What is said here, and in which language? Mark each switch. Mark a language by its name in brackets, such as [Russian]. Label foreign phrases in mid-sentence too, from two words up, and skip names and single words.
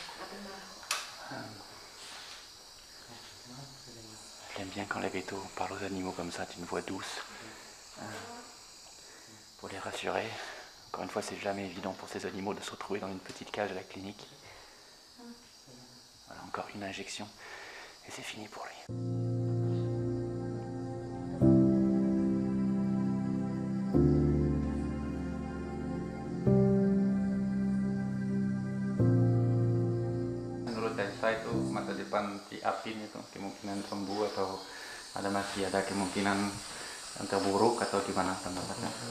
[French] J'aime bien quand les vétos parlent aux animaux comme ça, d'une voix douce, pour les rassurer. Encore une fois, c'est jamais évident pour ces animaux de se retrouver dans une petite cage à la clinique. Voilà, encore une injection, et c'est fini pour lui. [Indonesian] Itu masa depan si Apin itu kemungkinan sembuh atau masih ada kemungkinan yang terburuk atau gimana pendapatnya?